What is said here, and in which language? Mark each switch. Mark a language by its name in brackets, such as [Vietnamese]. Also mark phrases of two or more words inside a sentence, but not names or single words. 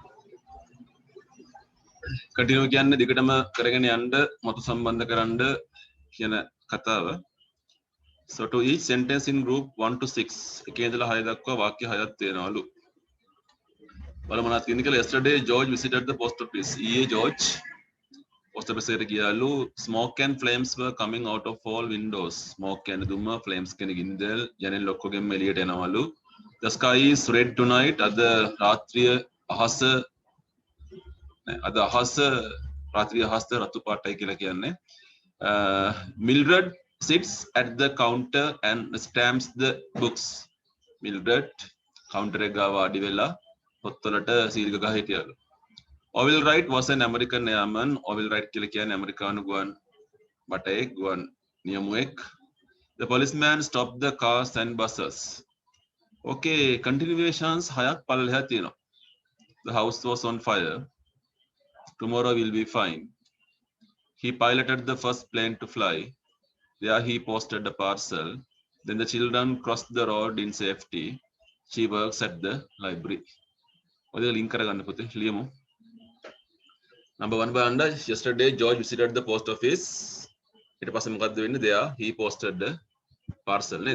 [Sinhala] Continue කියන්නේ දිගටම කරගෙන යන්න මතු සම්බන්ධ කරන්න කියන කතාව. [English] So to each sentence in group 1 to 6 [Sinhala] එකේ ඉඳලා 6 දක්වා වාක්‍ය 6ක් තියෙනවලු. බලමු මොනවද කියන්නේ කියලා. [English] Yesterday George visited the post office. [Sinhala] ඊයේ George [English] post office [Sinhala] එකට ගියාලු. [English] Smoke and flames were coming out of all windows. [Sinhala] Smoke කියන්නේ දුම, flames කියන්නේ ගින්දර, ජනෙල් ඔක්කොගෙම එළියට එනවලු. [English] The sky is red tonight. [Sinhala] අද රාත්‍රිය අහස රාත්‍රිය අහස රතු පාටයි කියලා කියන්නේ. [English] Mildred sits at the counter and stamps the books. [Sinhala] Mildred counter එක ගාව ආඩි වෙලා පොත්වලට සීල් ගහ හිටියලු. [English] Orville Wright was an American airman. [Sinhala] Orville Wright කියලා කියන්නේ ඇමරිකානු ගුවන් බටයෙක් ගුවන් නියමුවෙක්. [English] The policeman stopped the cars and buses. [Sinhala] Okay, continuations හයක් පළලෙහා තියෙනවා. [English] The house was on fire. Tomorrow will be fine. He piloted the first plane to fly. There he posted a parcel. Then the children crossed the road in safety. She works at the library. [Sinhala] ඔය ලින්ක් කරගන්න පුතේ ලියමු. Number 1 බලන්න. [English] Yesterday George visited the post office. [Sinhala] ඊට පස්සේ මොකද්ද වෙන්නේ? [English] There he posted the parcel නේද?